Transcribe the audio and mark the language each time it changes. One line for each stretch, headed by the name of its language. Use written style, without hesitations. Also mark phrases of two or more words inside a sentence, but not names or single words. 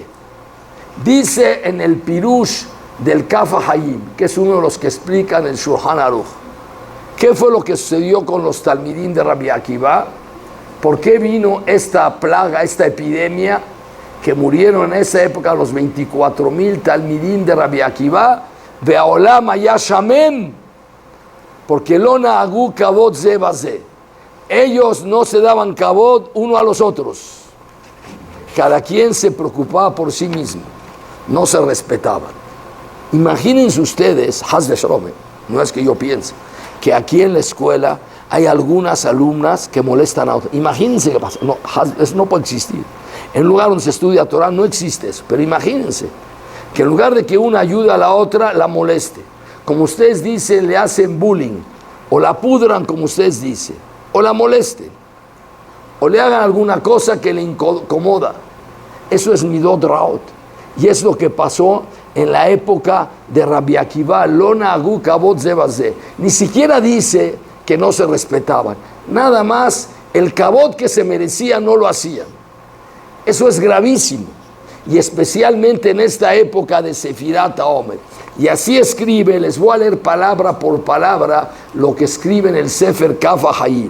Spanish: Dice en el Pirush del Kaf HaHaim, que es uno de los que explican el Shulchan Aruch, ¿qué fue lo que sucedió con los Talmidim de Rabbi Akiva? ¿Por qué vino esta plaga, esta epidemia, que murieron en esa época los 24,000 Talmidim de Rabbi Akiva?
Hebrew: והעולם היה שמם, porque לא נהגו כבוד זה בזה.
Spanish: Ellos no se daban kavod uno a los otros. Cada quien se preocupaba por sí mismo. No se respetaban. Imagínense ustedes,
Hebrew: חס ושלום,
Spanish: no es que yo piense, que aquí en la escuela hay algunas alumnas que molestan a otras. Imagínense qué pasa. No, eso no puede existir. En lugar donde se estudia Torah no existe eso. Pero imagínense que en lugar de que una ayude a la otra, la moleste. Como ustedes dicen, le hacen bullying. O la pudran, como ustedes dicen. O la molesten. O le hagan alguna cosa que le incomoda. Eso es
Hebrew: מידות רעות.
Spanish: Y es lo que pasó en la época de Rabbi Akiva.
Hebrew: לא נהגו כבוד זה בזה.
Spanish: Ni siquiera dice que no se respetaban. Nada más el cabot que se merecía no lo hacían. Eso es gravísimo. Y especialmente en esta época de
Hebrew: ספירת העומר.
Spanish: Y así escribe, les voy a leer palabra por palabra lo que escribe en el Sefer Kaf HaHayim.